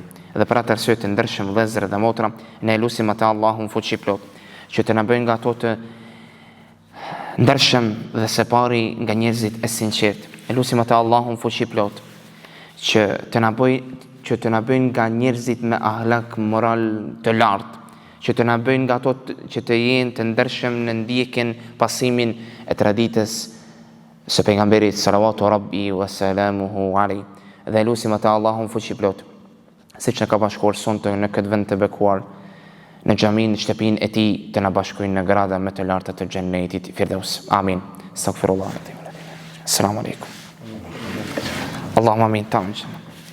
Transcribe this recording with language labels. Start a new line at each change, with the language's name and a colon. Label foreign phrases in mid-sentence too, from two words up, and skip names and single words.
Albanian: Dhe për atë arsye të ndershëm vëllezër dhe motra, ne lutim atë Allahun fuqi plot, që të na bëjë nga ato të ndershëm dhe së pari nga njerëzit e sinqert. Ne lutim atë Allahun fuqi plot, që të na bëjnë nga njerëzit me ahlak moral të lartë, që të na bëjnë nga ato që të jenë të ndershëm në ndjekjen, pasimin e traditës së pejgamberit
Arabic: صلى الله ربي وسلامه عليه.
Albanian: Dhe lutim atë Allahun fuqi plot, siç na ka bashkuar sonte në këtë vend të bekuar, në xhamin, në shtëpinë e tij, të na bashkojnë në grada më të larta të xhennetit Firdaus.
Arabic: آمين. أستغفر الله. السلام عليكم. اللهم آمين.